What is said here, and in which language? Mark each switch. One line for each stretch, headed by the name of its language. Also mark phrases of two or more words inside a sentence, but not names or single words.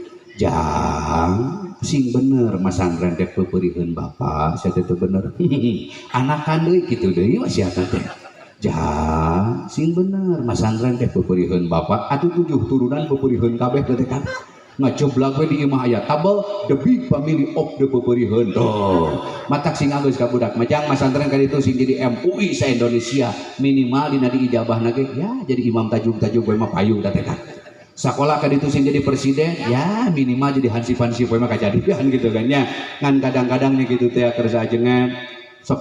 Sundanese: jang sing bener Mas Andren teh peupeurieun bapak saya teh bener anakan deui kitu deui wasiatna teh jang sing bener Mas Andren teh peupeurieun bapak atuh 7 turunan peupeurieun kabeh teh kan ngacoblag we di imah aya tabel
English: the big family of
Sundanese: the peupeurieun tuh matak sing anggeus ka budak majang Mas Andren ka ditu sing jadi MUI sa Indonesia minimal dina di ijabahna ge ya jadi imam tajug-tajug we mah payung teh kan sakola ka ditu sing jadi presiden ya minimal jadi hansip-hansip we mah kajadian gitu kan nya ngan kadang-kadang nya kitu teh keur sajengan sok